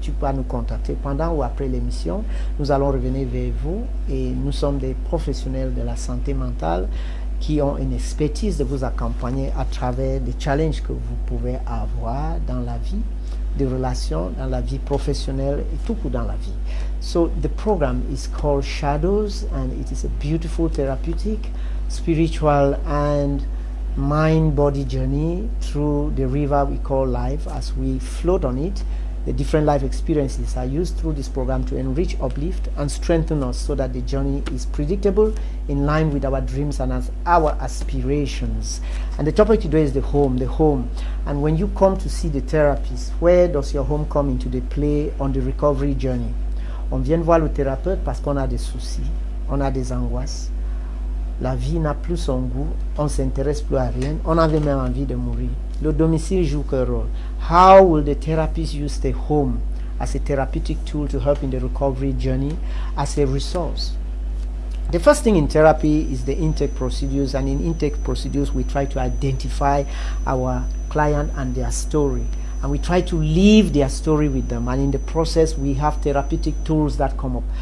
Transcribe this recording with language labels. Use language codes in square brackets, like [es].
[fr] Tu peux nous contacter pendant ou après l'émission. Nous allons revenir vers vous et nous sommes des professionnels de la santé mentale qui ont une expertise de vous accompagner à travers des challenges que vous pouvez avoir dans la vie, des relations, dans la vie professionnelle et tout coup dans la vie. [en] So the program is called Shadows and it is a beautiful therapeutic, spiritual and mind-body journey through the river we call life. As we float on it, the different life experiences are used through this program to enrich, uplift, and strengthen us so that the journey is predictable, in line with our dreams and as our aspirations. And the topic today is the home, the home. And when you come to see the therapist, where does your home come into the play on the recovery journey? [fr] On vient voir le thérapeute parce qu'on a des soucis, on a des angoisses. La vie n'a plus son goût, on ne s'intéresse plus à rien, on avait même envie de mourir. Le domicile joue quel rôle? [en] How will the therapist use the home as a therapeutic tool to help in the recovery journey, as a resource? The first thing in therapy is the intake procedures, and in intake procedures we try to identify our client and their story, and we try to live their story with them, and in the process we have therapeutic tools that come up.